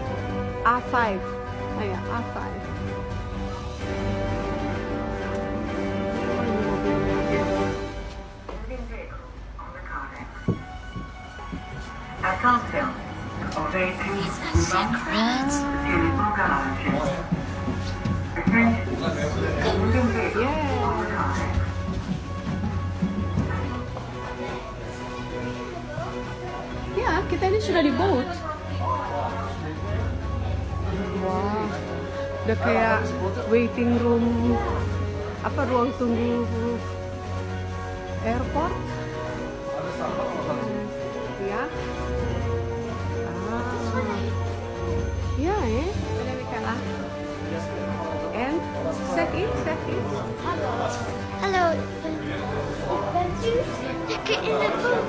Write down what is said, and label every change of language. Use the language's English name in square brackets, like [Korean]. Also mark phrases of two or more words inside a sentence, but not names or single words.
[French] A5. Naya, A5. Attention, on véhicule [English] It's a secret. [French] sur les bagages. [English] Moving vehicle on the car. [Indonesian] Ya, kita ini sudah di boat. Wah, udah kayak [English] waiting room, [Indonesian] apa ruang tunggu airport. Ya. Ya, [English] And check in. [Dutch] Hallo, bent u lekker in de boot?